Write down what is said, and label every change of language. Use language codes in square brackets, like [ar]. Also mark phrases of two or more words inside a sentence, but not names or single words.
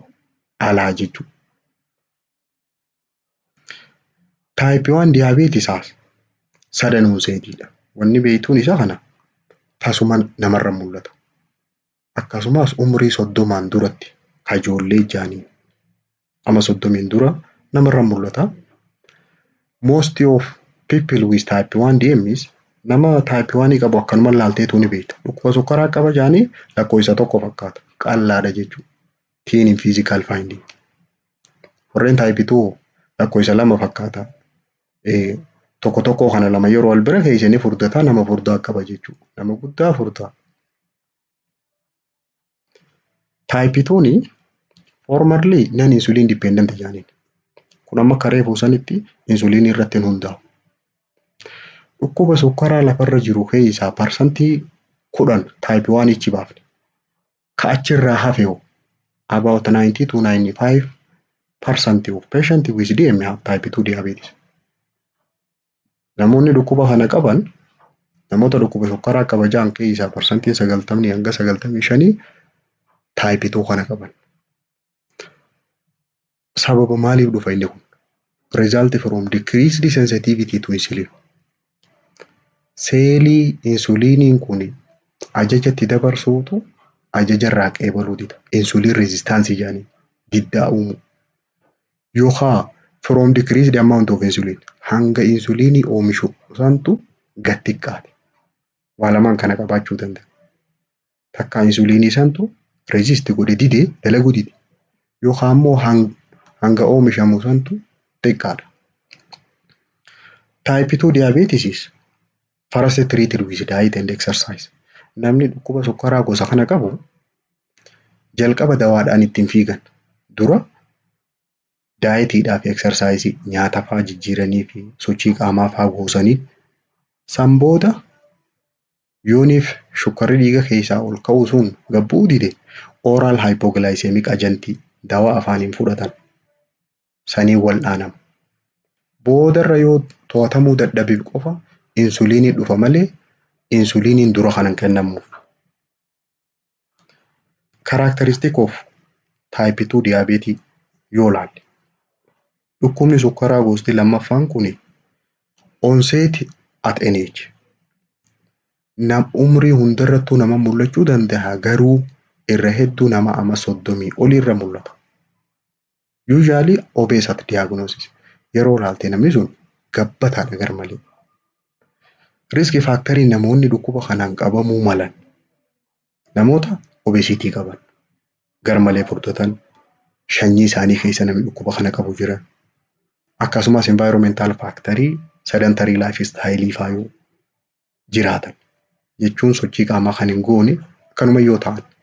[om] Alaa jechuudha. [en] Type 1 diabetes [om] sadanuun seetiidha. Wanni beektuun isaa kana tasuma namarra mul'ata. Akkasumas umrii 30 duratti ijoollee jaanii ama 30 dura namarra mul'ata. [en] Most of people with type 1 DMS [om] nama type 1 qabu akkanuma laalteetu ni beekta. Dhukkuba sukkaraa qaba jaanii lakkoofsa tokko fakkaata. Qallaadha jechuudha. [en] Teen in physical finding. [om] Warreen type 2 lakkoofsa lama fakkaata. Tokko tokko kana lama yeroo wal bira keessanii furdata nama furdaa qaba jechuudha. Nama guddaa furdaa. [en] Type 2 formerly non insulin dependent jaaniin. [om] Kun amma karee buusanitti insuliinii irratti hundaa'u. Dhukkuba sukkaraa lafarra jiru keessaa parsantii 10 type 1 ichi baafne. Ka achirraa hafe [en] about 90 to 95% of patients with DM have type 2 diabetes. [om] Namoonni dhukkuba kana qaban namoota dhukkuba sukkaraa qaban keessaa parsantiin 90 hanga 95 type 2 kana qaban. Sababa maaliif dhufa inni kun? [en] Result from decreased sensitivity to insulin. [om] Seelii insuliiniin kun ajajatti dabarsuutu ajajarraa qeebaluu dida. [en] Insulin resistance [om] jaanii diddaa uumu. Yookaan [en] from decreased amount of insulin [om] hanga insuliinii oomishu santu gad xiqqaate. Waa lamaan kana qabaachuu danda'a. Takka insuliinii santu resist godhe didee dalaguu dide. Yookaan immoo hanga oomishamu santu xiqqaadha. [en] Type 2 diabetes first treated with diet and exercise. [om] Namni dhukkuba sukkaraa gosa kana qabu jalqaba dawaadhaan ittiin fiigan. Dura daayitiidhaa fi exersaayisii nyaata fa'aa jijjiiranii fi sochii qaamaa fa'aa goosanii san booda yooniif shukkarri dhiiga keessaa ol ka'uu sun gabbuu dide [en] oral hypoglycemic agent [om] dawaa afaaniin fudhatan saniin wal'aanama. Boodarra yoo to'atamuu dadhabeef qofa insuliinii dhufa malee insuliiniin dura kanan kennamuuf. [en] Characteristic of type 2 diabetes [om] yoo laalle. Dhukkubni sukkaraa gosti lammaffaan kun [en] onset at an age. [om] Umrii hundarrattuu nama mul'achuu danda'a garuu irra hedduu nama ama 30 olirra mul'ata. [en] Usually obese at diagnosis. [om] Yeroo laalte namni sun gabbataadha gar malee. Risk factorii namoonni dhukkuba kanaan qabamuu malan namoota obesitii qaban gar malee furdatan sanyii isaanii keessa namni dhukkuba kana qabu jira. Akkasumas environmental factorii [en] sedentary lifestyle [om] faayuu jiraatan jechuun sochii qaamaa kan hin goone akkanuma yoo ta'an.